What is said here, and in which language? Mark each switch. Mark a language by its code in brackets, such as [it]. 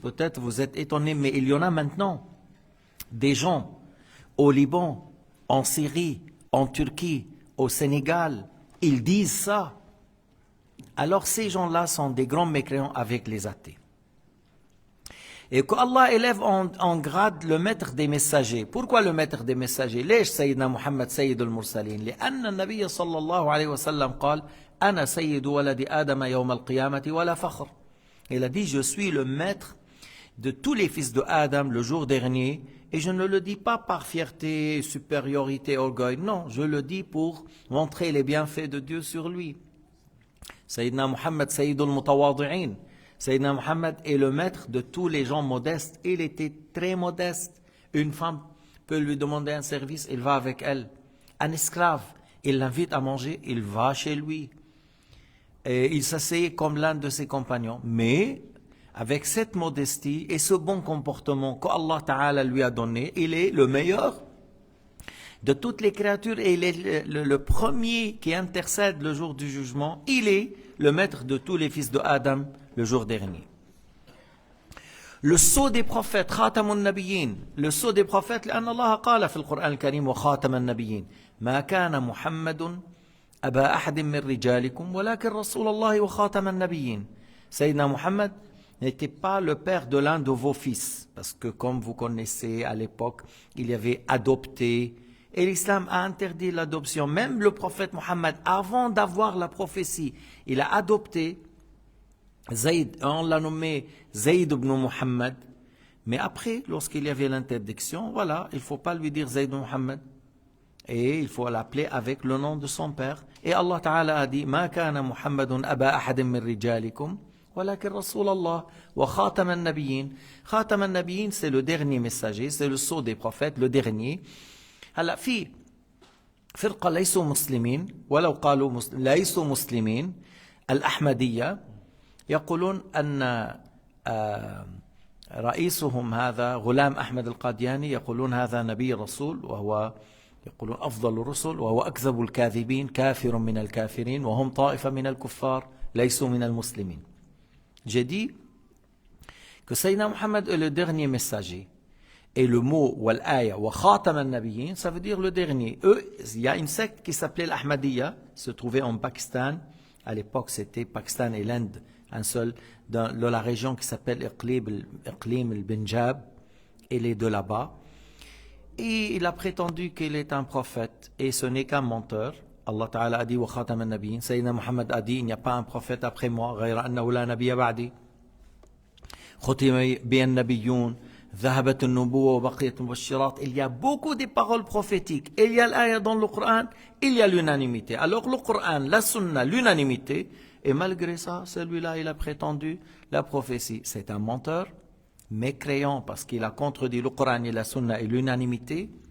[fr] Peut-être vous êtes étonnés, mais il y en a maintenant. Des gens au Liban, en Syrie, en Turquie, au Sénégal, ils disent ça. Alors ces gens-là sont des grands mécréants avec les athées. Et qu'Allah élève en grade le maître des messagers. Pourquoi le maître des messagers? [ar] ليش سيدنا محمد سيد المرسلين؟ لأن النبي صلى الله عليه وسلم قال أنا سيد ولد آدم يوم القيامة ولا فخر. [fr] Il a dit je suis le maître de tous les fils de Adam le jour dernier, et je ne le dis pas par fierté, supériorité, orgueil. Non, je le dis pour montrer les bienfaits de Dieu sur lui. [ar] Sayyidina Muhammad Sayyidul Mutawadi'in. [fr] Sayyidina Muhammad est le maître de tous les gens modestes. Il était très modeste. Une femme peut lui demander un service, il va avec elle. Un esclave, il l'invite à manger, il va chez lui. Et il s'assied comme l'un de ses compagnons. Mais avec cette modestie et ce bon comportement qu'Allah Ta'ala lui a donné, il est le meilleur de toutes les créatures et il est le premier qui intercède le jour du jugement. Il est le maître de tous les fils de Adam le jour dernier. Le sceau des prophètes, [ar] خاتم النبيين, [fr] le sceau des prophètes, [ar] لأن الله قال في القرآن الكريم وخاتم النبيين ما كان محمد أبا أحد من رجالكم ولكن رسول الله وخاتم النبيين. [fr] Sayyidina Muhammad n'était pas le père de l'un de vos fils, parce que comme vous connaissez à l'époque, il y avait adopté, et l'islam a interdit l'adoption. Même le prophète Muhammad, avant d'avoir la prophétie, il a adopté Zayd, on l'a nommé Zayd ibn Muhammad, mais après, lorsqu'il y avait l'interdiction, voilà, il ne faut pas lui dire Zayd ibn Muhammad, et il faut l'appeler avec le nom de son père. Et Allah Ta'ala a dit [ar] ما كان محمد أبا أحد من رجالكم ولكن رسول الله وخاتم النبيين. خاتم النبيين, [fr] c'est le dernier messager, c'est le sceau des prophètes, le dernier. [ar] هلا في فرقة ليسوا مسلمين ولو قالوا ليسوا مسلمين الأحمدية يقولون أن رئيسهم هذا غلام أحمد القادياني يقولون هذا نبي رسول وهو يقولون أفضل الرسل وهو أكذب الكاذبين كافر من الكافرين وهم طائفة من الكفار ليسوا من المسلمين. [fr] J'ai dit que Sayyidina Muhammad est le dernier messager. Et le mot [ar] wal-aya wa khatam al-nabiyyin, [fr] ça veut dire le dernier. Eux, il y a une secte qui s'appelait l'Ahmadiyya, se trouvait en Pakistan. À l'époque, c'était Pakistan et l'Inde, un seul, dans la région qui s'appelle Iqlim al-Punjab. Il est de là-bas. Et il a prétendu qu'il est un prophète. Et ce n'est qu'un menteur. Allah Ta'ala a dit [ar] wa khatam al-nabiyyin. [fr] Sayyidina Muhammad a dit il n'y a pas un prophète après moi. [ar] غير أنه لا نبي بعدي. ختم بي النبيون. ذهبت النبوة وبقيت المبشرات. [fr] Il y a beaucoup de paroles prophétiques. Il y a l'aya dans le Coran. Il y a l'unanimité. Alors le Coran, la Sunna, l'unanimité. Et malgré ça, celui-là, il a prétendu la prophétie. C'est un menteur, mécréant, parce qu'il a contredit le Coran et la Sunna et l'unanimité.